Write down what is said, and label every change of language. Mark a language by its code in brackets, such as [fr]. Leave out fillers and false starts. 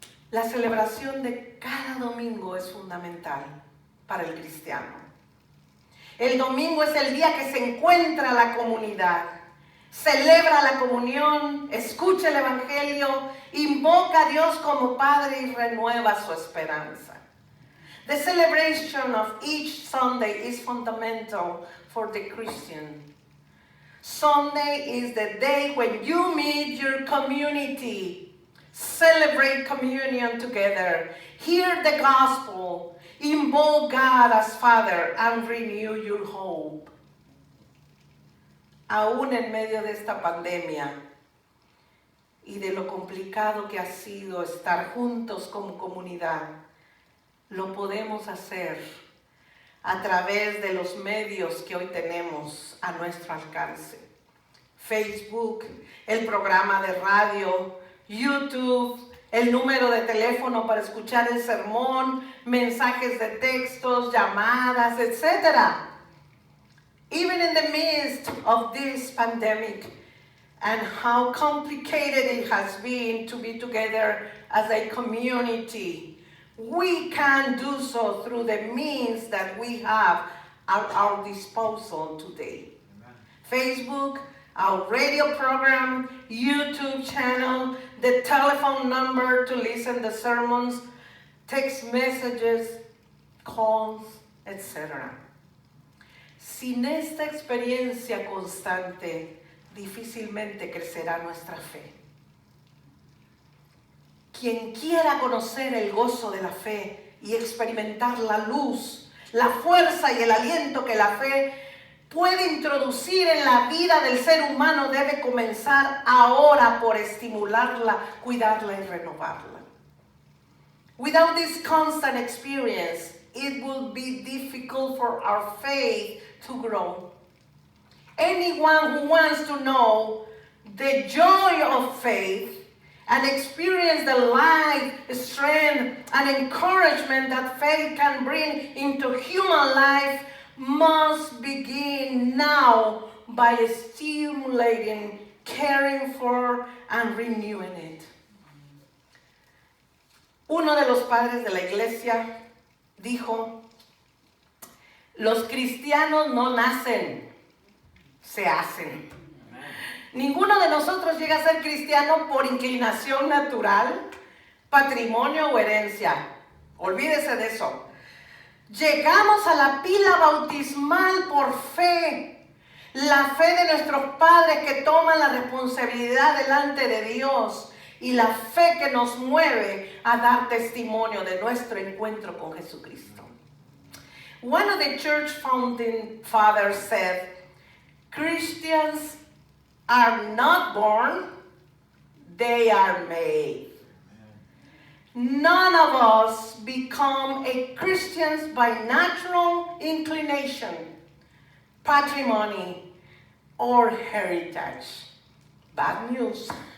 [es] La celebración de cada domingo es fundamental para el cristiano. El domingo es el día que se encuentra la comunidad, celebra la comunión, escucha el evangelio, invoca a Dios como Padre y renueva su esperanza. [en] The celebration of each Sunday is fundamental for the Christian. Sunday is the day when you meet your community, celebrate communion together, hear the gospel, invoke God as Father, and renew your hope. [es] Aún en medio de esta pandemia y de lo complicado que ha sido estar juntos como comunidad, lo podemos hacer a través de los medios que hoy tenemos a nuestro alcance. Facebook, el programa de radio, YouTube, el número de teléfono para escuchar el sermón, mensajes de textos, llamadas, etc. [en] Even in the midst of this pandemic and how complicated it has been to be together as a community, we can do so through the means that we have at our disposal today. Amen. Facebook, our radio program, YouTube channel, the telephone number to listen to sermons, text messages, calls, etc. [es] Sin esta experiencia constante, difícilmente crecerá nuestra fe. Quien quiera conocer el gozo de la fe y experimentar la luz, la fuerza y el aliento que la fe puede introducir en la vida del ser humano debe comenzar ahora por estimularla, cuidarla y renovarla. [en] Without this constant experience, it will be difficult for our faith to grow. Anyone who wants to know the joy of faith and experience the life, strength, and encouragement that faith can bring into human life must begin now by stimulating, caring for, and renewing it. [es] Uno de los padres de la iglesia dijo, los cristianos no nacen, se hacen. Ninguno de nosotros llega a ser cristiano por inclinación natural, patrimonio o herencia. Olvídese de eso. Llegamos a la pila bautismal por fe. La fe de nuestros padres que toman la responsabilidad delante de Dios. Y la fe que nos mueve a dar testimonio de nuestro encuentro con Jesucristo. [en] One of the church founding fathers said, Christians are not born, they are made. None of us become a Christians by natural inclination, patrimony, or heritage. Bad news.